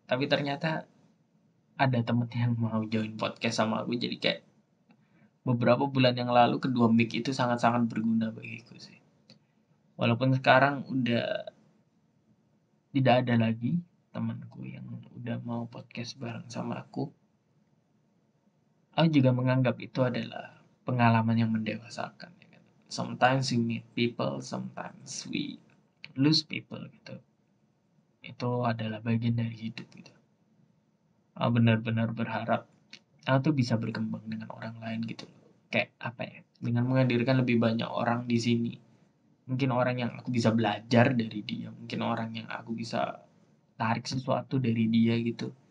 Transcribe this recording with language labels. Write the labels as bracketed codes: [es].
[id] Tapi ternyata ada temen yang mau join podcast sama aku, jadi kayak beberapa bulan yang lalu kedua mic itu sangat-sangat berguna bagiku sih. Walaupun sekarang udah tidak ada lagi temanku yang udah mau podcast bareng sama aku juga menganggap itu adalah pengalaman yang mendewasakan, ya kan? [en] Sometimes we meet people, sometimes we lose people gitu. [id] Itu adalah bagian dari hidup gitu. Benar-benar berharap aku tuh bisa berkembang dengan orang lain gitu. Kayak apa ya? Dengan menghadirkan lebih banyak orang di sini. Mungkin orang yang aku bisa belajar dari dia, mungkin orang yang aku bisa tarik sesuatu dari dia gitu.